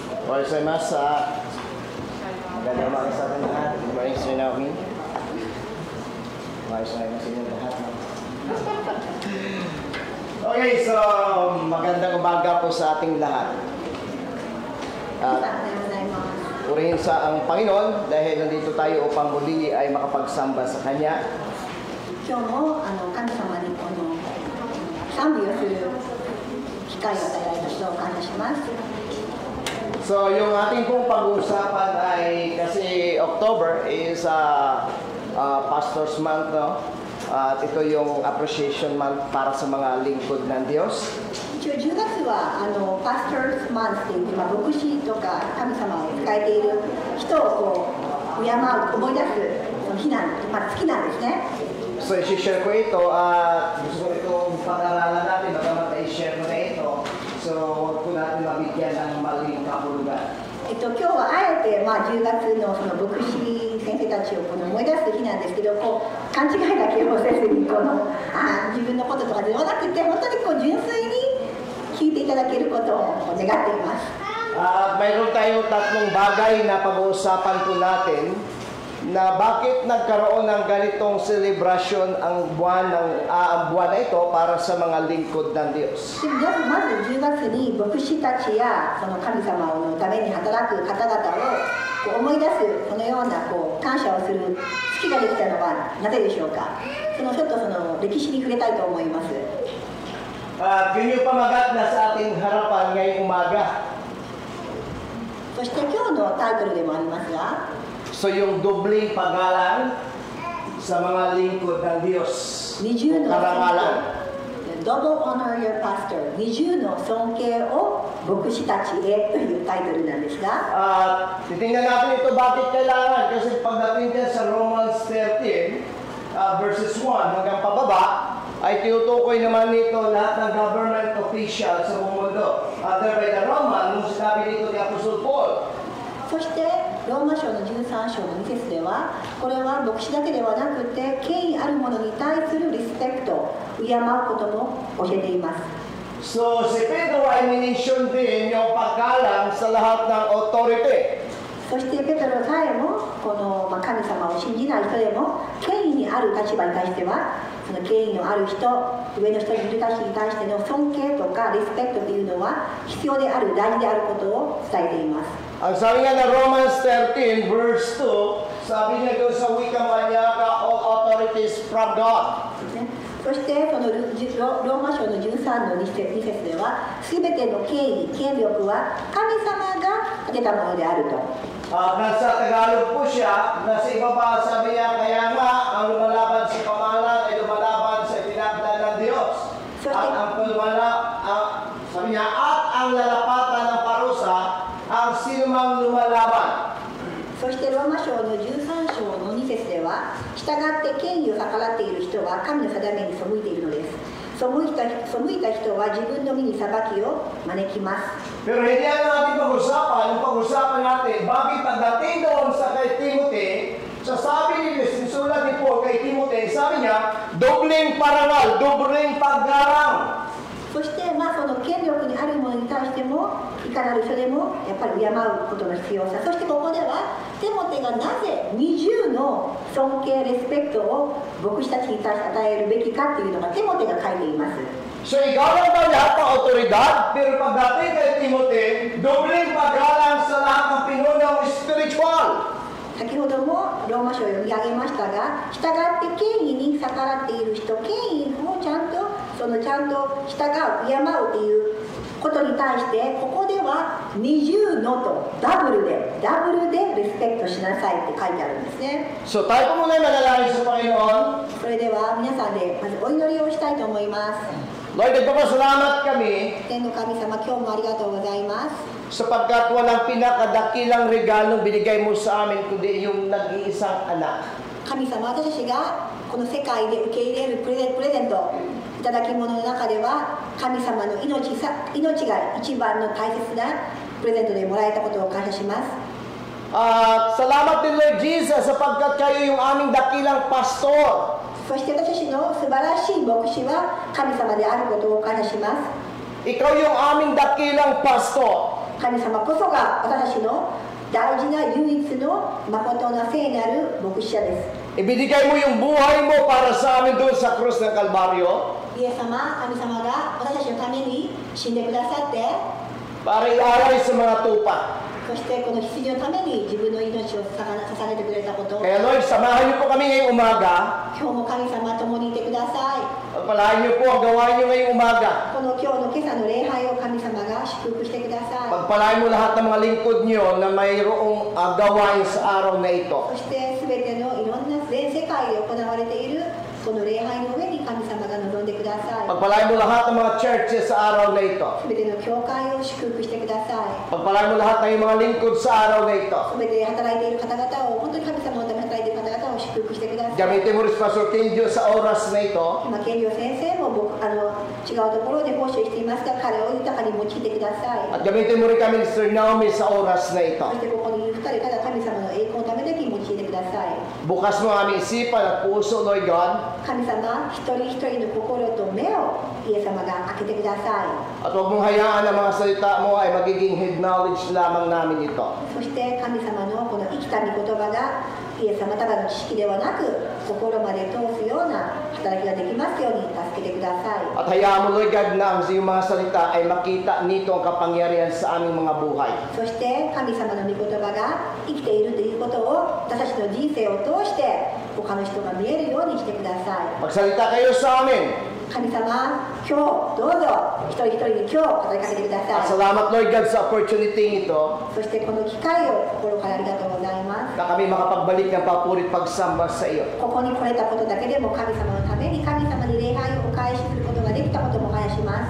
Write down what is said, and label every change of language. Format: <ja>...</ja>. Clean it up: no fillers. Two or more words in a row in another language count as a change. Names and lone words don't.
<ja>おはようございます.</ja> <tl>Magandang umaga sa ating lahat.</tl> <en>Good morning,</en> <tl>Sir Naomi.</tl> <ja>おはようございます</ja> <tl>sa inyong lahat. Okay, so magandang umaga po sa ating lahat. At purihin sa ang Panginoon dahil nandito tayo upang muli ay makapagsamba sa Kanya.</tl> <ja>今日も神様にこの賛美をする機会を与えられたことを感謝します。</ja> <tl>So yung ating pong pag-uusapan ay kasi</tl> <en>October is Pastor's Month,</en> <tl>no? At ito yung appreciation month para sa mga lingkod ng Diyos.</tl> <ja>一応10月は Pastor's Month って言って、牧師とか神様を使えている人をこう敬う、思い出すその日なん、月なんですね。</ja> <tl>So i-share ko ito at gusto ko itong pag-aralan natin bagamat i-share ko na ito. So huwag po natin mabigyan ng maling kahulugan.</tl> <ja>今日はあえて、10月のその牧師先生たちをこの思い出す日なんですけど、こう勘違いだけをせずに自分のこととかではなくて、本当にこう純粋に聞いていただけることを願っています。</ja> <tl>Mayroon tayong tatlong bagay na pag-uusapan po natin na bakit nagkaroon ng ganitong celebration ang buwan na ito para sa mga lingkod ng Diyos.</tl> <ja>まず10月に牧師たちやその神様のために働く方々を思い出すそのような感謝をする月ができたのはなぜでしょうか。ちょっとその歴史に触れたいと思います。</ja> <tl>Ganyan pamagat na sa ating harapan ngayong umaga.</tl> <ja>そして今日のタイトルでもありますが、</ja> <tl>So yung dobling paggalang sa mga lingkod ng Diyos.</tl> <ja>20の</ja> <tl>karangalan.</tl> <en>Double honor your pastor.</en> <ja>20 の尊敬を牧師たちへというタイトルなんですが、</ja> <tl>titingnan natin ito bakit kailangan kasi pagdating dyan sa Romans 13 verses 1 hanggang pababa ay tinutukoy naman nito lahat ng</tl> <en>government official</en> <tl>sa buong mundo.</tl> <en>Other by the Roman,</en> <tl>nung sinabi dito ni Apostle Paul.</tl> <ja>そしてローマ書の13章の2節では、これは牧師だけではなくて権威ある者に対するリスペクト、敬うことも教えています。</ja> <tl>So si Pedro ay minention din yung paggalang sa lahat ng authority.</tl> <ja>そしてペトロさえもこの神様を信じない人でも権威にある立場に対しては、その権威のある人、上の人にいる人たちに対しての尊敬とかリスペクトというのは必要である、大事であることを伝えています。</ja> <tl>Ang sabi nga ng Romans 13 verse 2, sabi niya doon sa wikang kanya,</tl> <en>all authorities from God.</en> <ja>そしてこのローマ書の13の2節では、すべての権威、権力は神様が立てたものであると。</ja> <tl>Nasa Tagalog po siya, nasa ibaba sabi niya, kaya nga ang lumalaban sa pamahalaan ay lumalaban sa pinagdaan ng Diyos. At sabi niya, at ang lalapatan ng parusa ang sinumang lumalaban.</tl> <ja>そしてローマ書の13章の2節では、従って権威を逆らっている人は神の定めに背いているのです。背いた人は自分の身に裁きを招きます。</ja> <tl>Pero hindi yan natin pag-usapan. Yung pag-usapan natin, bakit pagdating doon sa kay Timothy, sa sabi ni sinulat ni Paul kay Timothy, sabi niya, dobling parangal, dobling paggarang.</tl> <ja>そしてその権力にあるものに対しても、いかなる人でもやっぱり敬うことの必要さ、そしてここではテモテがなぜ20の尊敬、レスペクトを牧師たちに対して与えるべきかっていうのがテモテが書いています。</ja> <tl>So igalang daw lahat ng otoridad, pero pagdating kay Timothy, dobling paggalang sa lahat ng pinunong spiritual.</tl> <ja>先ほどもローマ書を読み上げましたが、従って権威に逆らっている人、権威をちゃんと従う、敬うということに対して、ここでは20のとダブルでリスペクトしなさいって書いてあるんですね。</ja> <tl>So tayo po muna manalangin sa Panginoon.</tl> <ja>それでは皆さんでまずお祈りをしたいと思います。</ja> <tl>Lord, nagpapasalamat kami</tl> <ja>天の神様、今日もありがとうございます。</ja> <tl>sapagkat walang pinakadakilang regalong binigay mo sa amin kundi yung nag-iisang anak.</tl> <ja>神様、私たちがこの世界で受け入れるプレゼント、いただき物の中では神様の命が一番の大切なプレゼントでもらえたことを感謝します。</ja> <tl>Salamat din Lord Jesus sapagkat kayo yung aming dakilang pastor.</tl> <ja>そして私たちの素晴らしい牧師は神様であることを感謝します。</ja> <tl>Ikaw yung aming dakilang pastor.</tl> <ja>神様こそが私たちの大事な唯一の誠な聖なる牧師者です。</ja> <tl>Ibinigay mo yung buhay mo para sa amin doon sa krus ng Kalbaryo</tl> <ja>イエス様、神様が私たちのために死んでくださって、</ja> <tl>para ialay sa mga tupa.</tl> <ja>そしてこの羊のために自分の命を捧げてくれたこと、</ja> <tl>Kaya Lord, samahan niyo po kami ngayong umaga.</tl> <ja>今日も神様共にいてください。</ja> <tl>Pagpalain niyo po ang gawain niyo ngayong umaga.</tl> <ja>この今日の今朝の礼拝を神様が祝福してください。</ja> <tl>Pagpalain mo lahat ng mga lingkod niyo na mayroong gawain sa araw na ito.</tl> <ja>そして全てのいろんな全世界で行われているこの礼拝の上に神様が望んでください。</ja> <tl>Pagpalain mo lahat ng mga churches sa araw na ito.</tl> <ja>全ての教会を祝福してください。</ja> <tl>Pagpalain mo lahat ng iyong mga lingkod sa araw na ito.</tl> <ja>全て働いている方々を、本当に神様のために働いている方々を祝福してください。</ja> <tl>Gamitin mo rin si Pastor Kenjo sa oras na ito.</tl> <ja>今、健良先生も違うところで奉仕していますが、彼を豊かに用いてください。</ja> <tl>At gamitin mo rin kami ni Sir Naomi sa oras na ito.</tl> <ja>そしてここにいる2人から神様の栄光のためだけに用いてください。</ja> <tl>Bukas mo ang aming isipan at puso, Lord God.</tl> <ja>神様、一人一人の心と目をイエス様が開けてください。</ja> <tl>At huwag mong hayaan na mga salita mo ay magiging</tl> <en>head knowledge</en> <tl>lamang namin ito.</tl> <ja>そして神様のこの生きた御言葉がイエス様ただの知識ではなく心まで通すような働きができますように助けてください。</ja> <tl>At hayaan mo, Lord God, na ang iyong mga salita ay makita nito ang kapangyarihan sa aming mga buhay.</tl> <ja>そして神様の御言葉が生きているということを私たちの人生を通して他の人が見えるようにしてください。</ja> <tl>Magsalita kayo sa amin.</tl> <ja>神様、今日どうぞ一人一人に今日語りかけてくだ</ja> <tl>At</tl> <ja>さい。</ja> <tl>salamat, Lord God, sa opportunity ito</tl> <ja>そしてこの機会を心からありがとうございます。</ja> <tl>na kami makapagbalik ng papurit pagsamba sa iyo.</tl> <ja>ここに来れたことだけでも神様のために神様に礼拝をお返しすることができたことも感謝します。</ja>